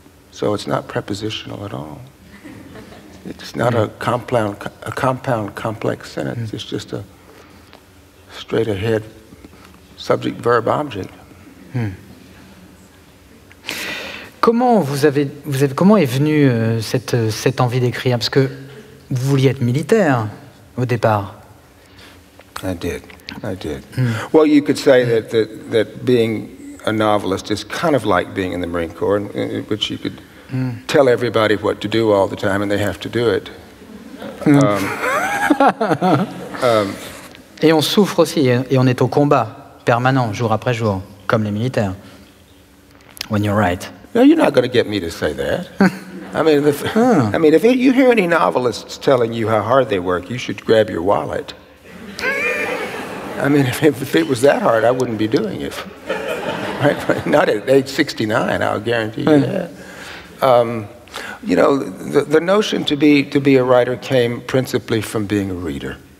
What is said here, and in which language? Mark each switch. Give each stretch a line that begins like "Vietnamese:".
English: So it's not prepositional at all. It's not a compound, complex sentence. It's just a straight ahead subject, verb, object.
French: Comment comment est venue cette envie d'écrire? Parce que vous vouliez être militaire au départ.
English: I did. Well, you could say that being a novelist is kind of like being in the Marine Corps, in which you could tell everybody what to do all the time, and they have to do it.
French: Et on souffre aussi, et on est au combat permanent, jour après jour, comme les militaires.
English: When you're right. No, you're not going to get me to say that. I mean, if you hear any novelists telling you how hard they work, you should grab your wallet. I mean, if it was that hard, I wouldn't be doing it. Right? Not at age 69, I'll guarantee you that. The notion to be a writer came principally from being a reader.